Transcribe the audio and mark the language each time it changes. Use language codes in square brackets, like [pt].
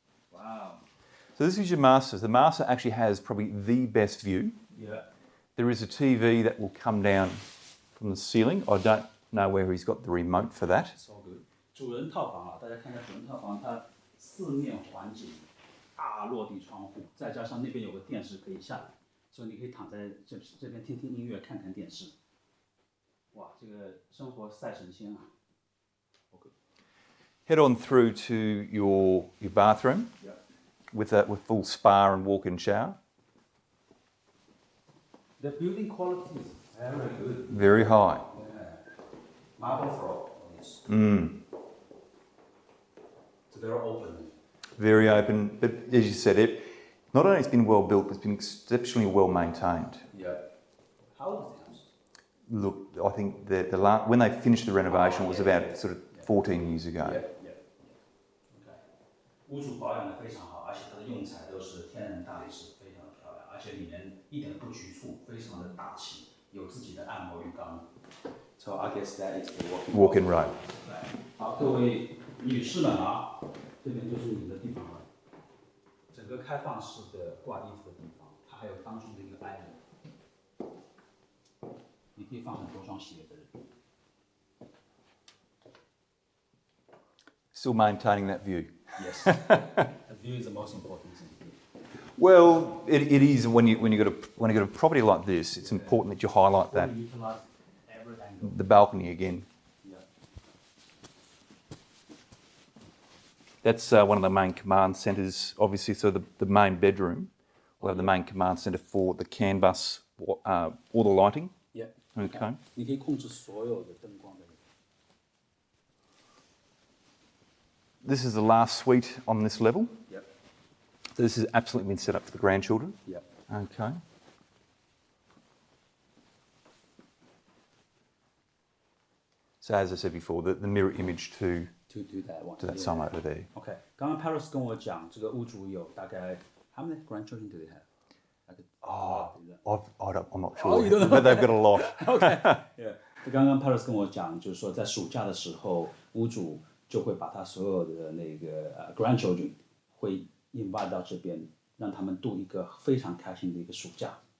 [en] Wow. So this is your master. The master actually has probably the best view. Yeah. There is a TV that will come down from the ceiling. I don't know where he's got the remote for that. So good. [zh] 主人套房啊，大家看一下主人套房，它四面环景，大落地窗户，再加上那边有个电视可以下来，所以你可以躺在这边听听音乐，看看电视。哇，这个生活赛神仙啊！Okay. [en] Head on through to your bathroom. Yeah. With full spa and walk-in shower. The building quality is very good. Very high. Yeah. Marble floor. Yes. It's very open. Very open, but as you said, it not only has been well built, but it's been exceptionally well maintained. Yeah. How old is the house? Look, I think that when they finished the renovation, it was about sort of 14 years ago. Yeah. Okay. [zh] 屋主保养得非常好，而且它的用材都是天然大理石，非常的漂亮，而且里面一点都不局促，非常的大气，有自己的按摩浴缸。 [en] So I guess that is the walk-in room. [zh] 好，各位女士们啊，这边就是你的地方了。整个开放式的挂衣服的地方，它还有当中的一个 island， 你可以放很多双鞋的。 [en] Still maintaining that view. Yes, the view is the most important thing. Well, it is when you got a property like this. It's important that you highlight that. Utilize every angle. The balcony again. Yeah. That's one of the main command centres, obviously. So the main bedroom will have the main command centre for the CAN bus, all the lighting. Yeah. Okay. [zh] 你可以控制所有的灯光的。 [en] This is the last suite on this level. Yep. This has absolutely been set up for the grandchildren. Yep. Okay. So as I said before, the mirror image to that one. to that song over there. Okay. [zh] 刚刚 Paris 跟我讲，这个屋主有大概 [en] how many grandchildren do they have? Like I'm not sure, Oh, you don't know? but they've got a lot. Okay. Yeah. [zh] 刚刚 Paris 跟我讲，就是说在暑假的时候，屋主就会把他所有的那个grandchildren 会 invite 到这边，让他们度一个非常开心的一个暑假。